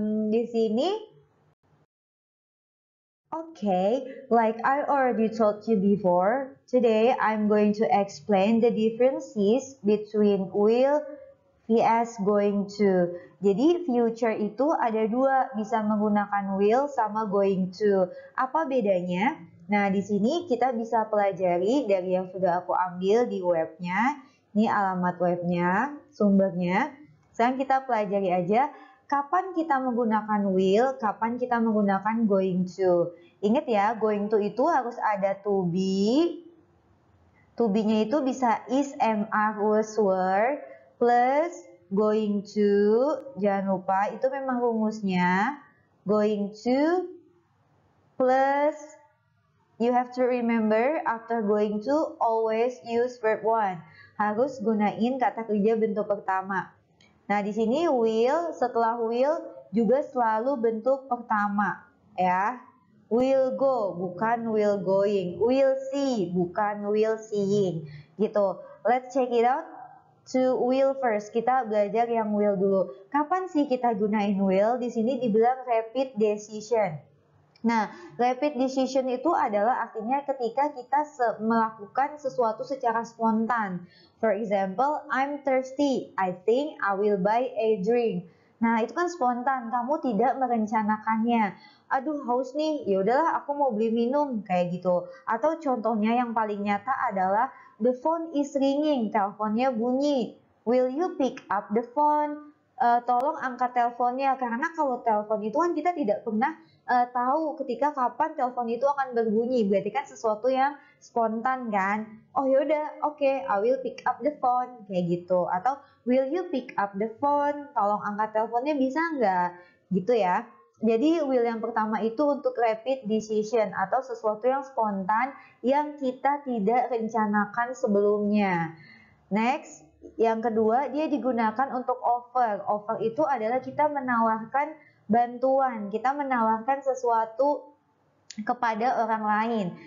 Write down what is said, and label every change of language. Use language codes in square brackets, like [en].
[id] Di sini, [en] okay, like I already told you before, today I'm going to explain the differences between will vs going to. [id] Jadi future itu ada dua, bisa menggunakan will sama going to. Apa bedanya? Nah, di sini kita bisa pelajari dari yang sudah aku ambil di webnya. Ini alamat webnya, sumbernya. Sekarang kita pelajari aja kapan kita menggunakan will, kapan kita menggunakan going to. Ingat ya, going to itu harus ada to be. To be-nya itu bisa is, am, are, was, were, plus going to. Jangan lupa, itu memang rumusnya. [en] Going to plus, you have to remember after going to always use verb one. [id] Harus gunain kata kerja bentuk pertama. Nah, di sini will, setelah will juga selalu bentuk pertama, ya. Will go, bukan will going. Will see, bukan will seeing. Gitu. [en] Let's check it out. To will first. [id] Kita belajar yang will dulu. Kapan sih kita gunain will? Di sini dibilang rapid decision. Nah, rapid decision itu adalah artinya ketika kita melakukan sesuatu secara spontan. [en] For example, I'm thirsty. I think I will buy a drink. [id] Nah, itu kan spontan. Kamu tidak merencanakannya. Aduh, haus nih. Ya udahlah, aku mau beli minum kayak gitu. Atau contohnya yang paling nyata adalah [en] the phone is ringing. [id] Teleponnya bunyi. [en] Will you pick up the phone? [id] Tolong angkat teleponnya. Karena kalau telepon itu kan kita tidak pernah tahu ketika kapan telepon itu akan berbunyi. Berarti kan sesuatu yang spontan kan. Oh yaudah, [en] oke, I will pick up the phone [id] kayak gitu. Atau [en] will you pick up the phone? [id] Tolong angkat teleponnya, bisa nggak? Gitu ya. Jadi will yang pertama itu untuk rapid decision atau sesuatu yang spontan yang kita tidak rencanakan sebelumnya. Next, yang kedua dia digunakan untuk offer. Offer itu adalah kita menawarkan bantuan, kita menawarkan sesuatu kepada orang lain.